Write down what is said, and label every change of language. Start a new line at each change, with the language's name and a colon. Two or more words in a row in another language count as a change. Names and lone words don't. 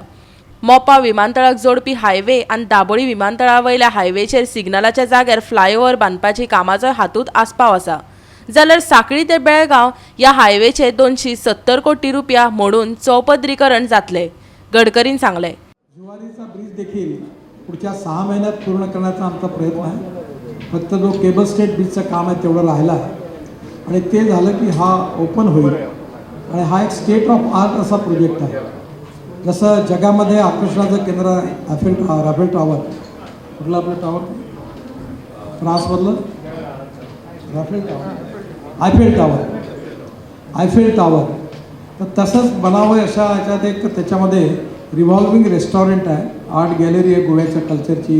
Konkani: मोपा विमानतळाक जोडपी हायवे आनी दाबोळी विमानतळावयल्या हायवेचेर सिग्नलाच्या जाग्यार फ्लायओव्हर बांदपाची कामाचो हातूंत आस्पाव आसा। जाल्यार सांखळी ते बेळगांव ह्या हायवेचे 270 कोटी रुपया मोडून चौपदरीकरण जातले। गडकरीन सांगले।
Marathi: जुवारीचा ब्रिज देखील पुढच्या 6 महिन्यात पूर्ण करण्याचा आमचा प्रयत्न आहे। फक्त जो
English: cable state
Marathi: ब्रिजचं काम आहे तेवढं राहिलं आहे आणि ते झालं की हा ओपन होईल आणि हा एक
English: state of art
Marathi: असा प्रोजेक्ट आहे। जसं जगामध्ये आकर्षणाचं केंद्र आहे राफेल टॉवर, कुठलं आपलं टॉवर फ्रान्समधलं आयफेल टॉवर तर तसंच बनावं अशा ह्याच्यात एक त्याच्यामध्ये
English: revolving restaurant
Marathi: आहे,
English: art gallery
Marathi: आहे गोव्याच्या कल्चरची।